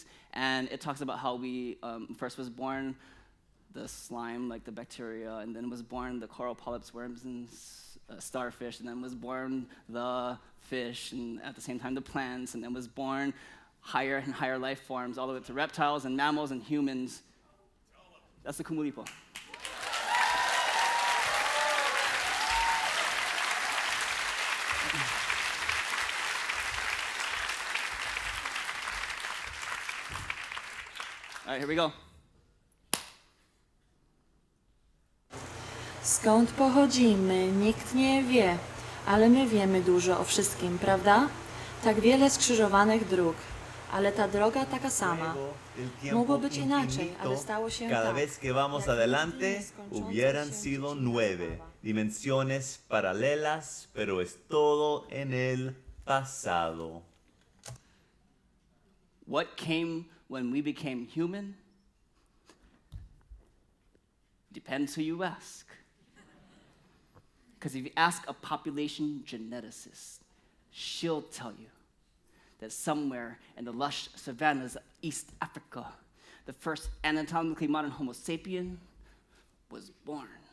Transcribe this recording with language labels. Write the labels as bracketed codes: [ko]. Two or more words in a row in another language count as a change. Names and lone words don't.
[en] And it talks about how we first was born the slime, like the bacteria, and then was born the coral polyps, worms, and starfish, and then was born the fish, and at the same time the plants, and then was born higher and higher life forms, all the way up to reptiles and mammals and humans. That's the Kumulipo. All right, here we go. [pl] Skąd pochodzimy, nikt nie wie, ale my wiemy dużo o wszystkim, prawda? Tak wiele skrzyżowanych dróg, ale ta droga taka sama. Mogło być inaczej, ale stało się [es] Cada [pl] tak. [es] vez que vamos [pl] Jak [es] adelante, [pl] nieskończące [es] hubieran [pl] się [es] sido [pl] ciągła [es] 9 [pl] sprawa. [es] dimensiones paralelas, pero es todo en el pasado. [en] What came when we became human? Depends who you ask. Because if you ask a population geneticist, she'll tell you that somewhere in the lush savannas of East Africa, the first anatomically modern Homo sapien was born.